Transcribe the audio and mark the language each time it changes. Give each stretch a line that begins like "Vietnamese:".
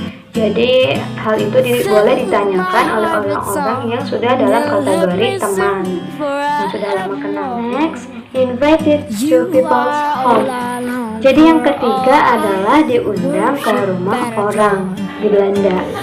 Indonesian: Jadi hal itu boleh ditanyakan oleh orang-orang yang sudah dalam kategori teman, yang sudah lama kenal.
English: Next, invited to people's home.
Indonesian: Jadi yang ketiga adalah diundang ke rumah orang di Belanda.